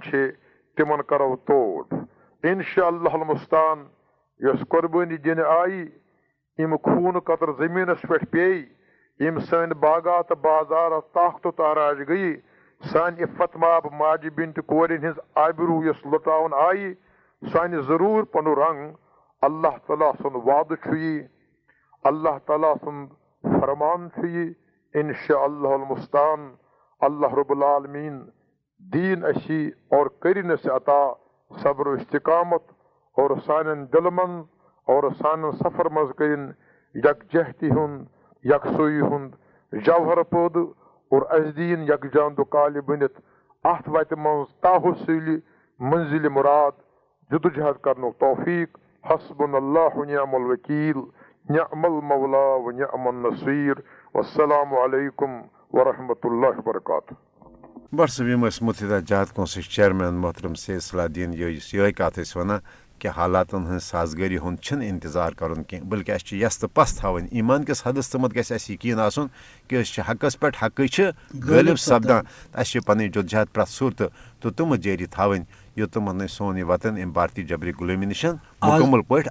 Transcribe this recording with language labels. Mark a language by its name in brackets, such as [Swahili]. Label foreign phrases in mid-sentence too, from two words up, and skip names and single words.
[Kashmiri] چھِ تِمن کرو توڑ [Arabic] انشاء اللہ المستان [Kashmiri] یۄس قۄربٲنی دِنہٕ آیہِ یِم خوٗن قطر زٔمیٖنس پٮ۪ٹھ پیٚیہِ یِم سٲنۍ باغات تہٕ بازارات تاخ تہٕ تاراج گٔیہِ سانہِ عفت ماب ماجہِ بیٚنہِ کورٮ۪ن ہٕنٛز آبروٗ یۄس لُٹاوُن آیہِ سُہ انہِ ضروٗر پنُن رنٛگ اللہ تعالیٰ سُنٛد وعدٕ چھُ یہِ اللہ تعالیٰ سُنٛد فرمان چھُ یہِ [Arabic] انشاء اللہ المستان اللہ رب العالمین [Kashmiri] دین اسی اور کرن اسہِ عطا صبر و استقامت اور سانٮ۪ن دلہٕ منٛز اور سانٮ۪ن سفر منٛز کٔرِن یکجہتی ہُنٛد یکسوئی ہُنٛد جوہر پٲدٕ اور اسہِ دِیِن یکجان دُکالہِ بٔنِتھ اتھ وتہِ منٛز تاحصیٖلہِ منزِلِ مراد جدوجہد کرنُک توفیق [Arabic] حسبنا اللہ ونعم الوکیل نعم المولا ونعم النصیر والسلام علیکم ورحمۃ اللہ وبرکاتہ [Kashmiri] بڑھ صٲب یِم ٲسۍ مُتحدہ جہاد کونسلٕکۍ چیئرمین محترم سید صلاح الدیٖن یُس یِہے کتھ ٲسۍ ونان کہ حالاتن ہٕنٛز سازگٲری ہُنٛد چھِنہٕ انتظار کرُن کینٛہہ بلکہ اَسہِ چھِ یس تہٕ پس تھاوٕنۍ ایمان کِس حدس تامتھ گژھِ اَسہِ یقیٖن آسُن کہ أسۍ چھِ حقس پٮ۪ٹھ حقٕے چھِ غٲلب سپدان اَسہِ چھِ پنٕنۍ جدوجہد پرٛٮ۪تھ صوٗرتہٕ تہٕ تِمہٕ جٲری تھاوٕنۍ یوٚتامتھ نہٕ سون یہِ وطن امہِ بھارتی جبری غلٲمی نِش مُکمل پٲٹھۍ